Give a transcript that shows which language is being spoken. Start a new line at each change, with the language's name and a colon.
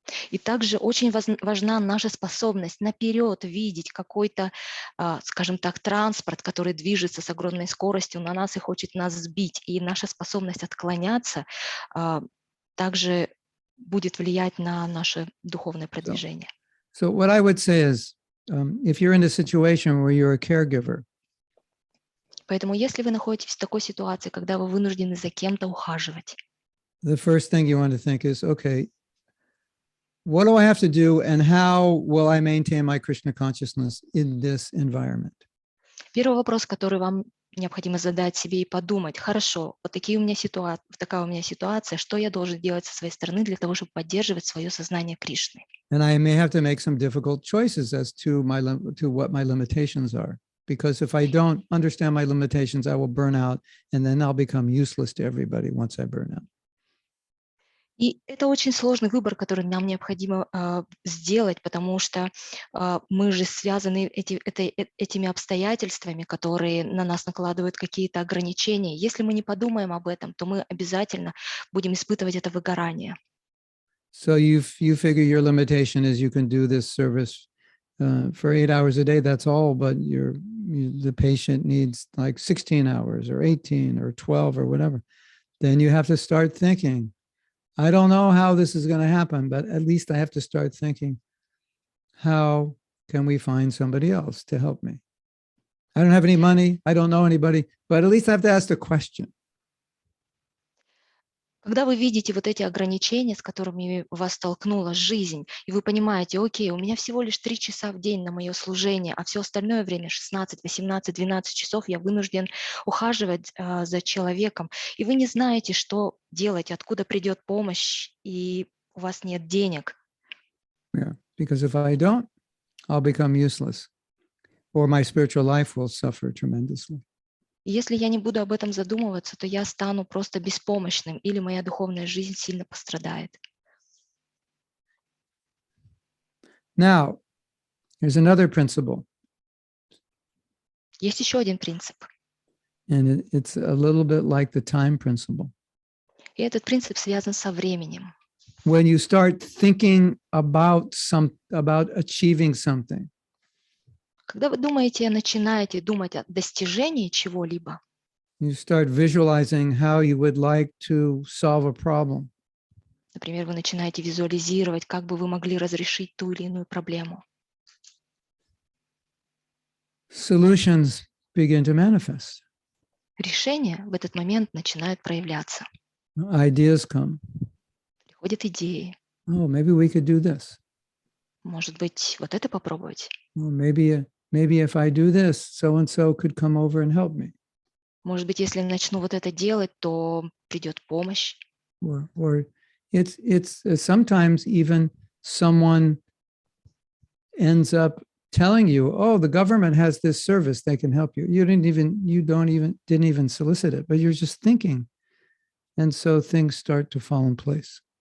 Russian: И также очень важна наша способность наперед видеть какой-то, скажем так, транспорт, который движется с огромной скоростью на нас и хочет нас сбить. И наша способность отклоняться также будет влиять на наше духовное продвижение.
English: So what I would say is, if you're in a situation where you're a caregiver,
Russian: Поэтому если вы находитесь в такой ситуации, когда вы вынуждены за кем-то ухаживать,
English: the first thing you want to think is, okay, what do I have to do and how will I maintain my Krishna consciousness in this environment?
Russian: первый вопрос, который вам необходимо задать себе и подумать: хорошо, такая у меня ситуация, что я должен делать со своей стороны для того, чтобы поддерживать свое сознание Кришны?
English: And I may have to make some difficult choices as to what my limitations are. Because if I don't understand my limitations, I will burn out, and then I'll become useless to everybody once I burn out.
Russian: И это очень сложный выбор, который нам необходимо сделать, потому что мы же связаны этими обстоятельствами, которые на нас накладывают какие-то ограничения. Если мы не подумаем об этом, то мы обязательно будем испытывать это выгорание.
English: So you figure your limitation is you can do this service for 8 hours a day, that's all, but the patient needs like 16 hours or 18 or 12 or whatever. Then you have to start thinking, I don't know how this is going to happen, but at least I have to start thinking, how can we find somebody else to help me? I don't have any money. I don't know anybody, but at least I have to ask the question.
Russian: Когда вы видите вот эти ограничения, с которыми вас столкнула жизнь, и вы понимаете, окей, у меня всего лишь 3 часа в день на мое служение, а все остальное время, 16, 18, 12 часов, я вынужден ухаживать за человеком, и вы не знаете, что делать, откуда придет помощь, и у вас нет денег.
English: Yeah, because if I don't, I'll become useless, or my spiritual life will suffer tremendously.
Russian: И если я не буду об этом задумываться, то я стану просто беспомощным, или моя духовная жизнь сильно пострадает.
English: Now, there's another principle.
Russian: Есть еще один принцип.
English: And it's a little bit like the time principle.
Russian: И этот принцип связан со временем.
English: When you start thinking about achieving something,
Russian: Когда вы начинаете думать о достижении чего-либо,
English: you start visualizing how you would like to solve a problem.
Russian: например, вы начинаете визуализировать, как бы вы могли разрешить ту или иную проблему,
English: Solutions begin to manifest.
Russian: решения в этот момент начинают проявляться.
English: Ideas come.
Russian: Приходят идеи.
English: Oh, maybe we could do this.
Russian: Может быть, вот это попробовать.
English: Well, maybe if I do this, so-and-so could come over and help me.
Russian: Может быть, если начну вот это делать, то придет помощь.
English: Or it's sometimes even someone ends up telling you, oh, the government has this service, they can help you. You didn't even solicit it, but you're just thinking. And so things start to fall in place.